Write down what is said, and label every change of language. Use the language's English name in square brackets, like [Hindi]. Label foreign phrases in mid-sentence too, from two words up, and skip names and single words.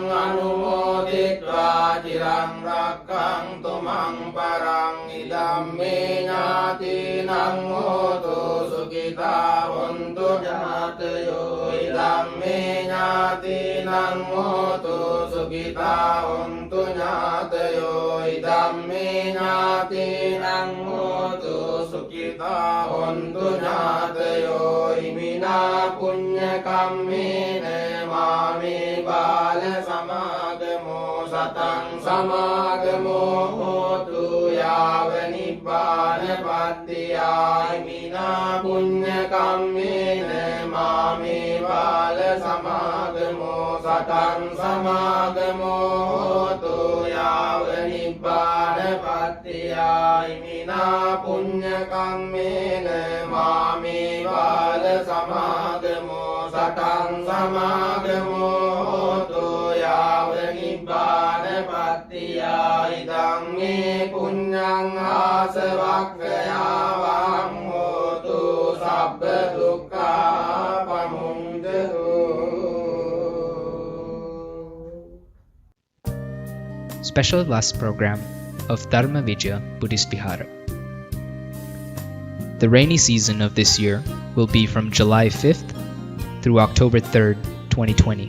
[Pali] අනුමෝදිත්වා චිරං රක්ඛන්තු මං පරං ඉදම්මේ ඥාතිනං හෝතු සුඛිතා වന്തു ඥාතයෝ ඉදම්මේ ඥාතිනං හෝතු සුඛිතා වന്തു ඥාතයෝ ඉදම්මේ ඥාතිනං හෝතු සුඛිතා වന്തു ඥාතයෝ ඉමිනා පුඤ්ඤ කම්මේන මාමේ බාල සමාගමෝ සතං සමාගමෝ හෝතු යාව නිබ්බානපත්තියායි මිනා පුඤ්ඤ කම්මේන මාමේ බාල සමාගමෝ සතං සමාගමෝ හෝතු යාව නිබ්බානපත්තියායි මිනා පුඤ්ඤ කම්මේන මාමේ බාල සමාගමෝ සතං සමාගමෝ හෝතු යාව නිබ්බානපත්තියායි ධම්මේ පුඤ්ඤං ආසවක්ඛයාවං හෝතු සබ්බ දුක්ඛා පමුඤ්චතු. [English] Special bus program of Dharma Vijaya Buddhist Vihara. The rainy season of this year will be from July 5th through October 3rd, 2020.